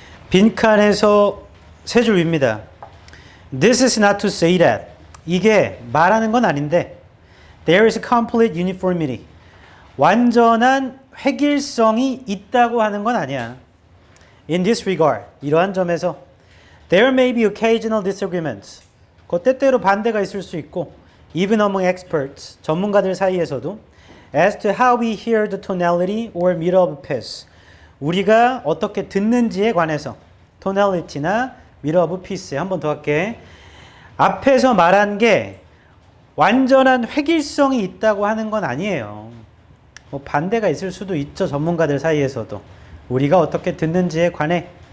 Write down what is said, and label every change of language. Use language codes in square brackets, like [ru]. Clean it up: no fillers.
[ko] 빈칸에서 세 줄 위입니다. [en] This is not to say that. [ko] 이게 말하는 건 아닌데 [en] There is complete uniformity. [ko] 완전한 획일성이 있다고 하는 건 아니야. [en] In this regard. [ko] 이러한 점에서 [en] There may be occasional disagreements. [ko] 그 때때로 반대가 있을 수 있고 [en] Even among experts. [ko] 전문가들 사이에서도 [en] As to how we hear the tonality or meter of piece. [ko] 우리가 어떻게 듣는지에 관해서 tonality나 [en] meter of piece. [ko] 한 번 더 할게. 앞에서 말한 게 완전한 획일성이 있다고 하는 건 아니에요. 뭐 반대가 있을 수도 있죠. 전문가들 사이에서도. 우리가 어떻게 듣는지에 관해.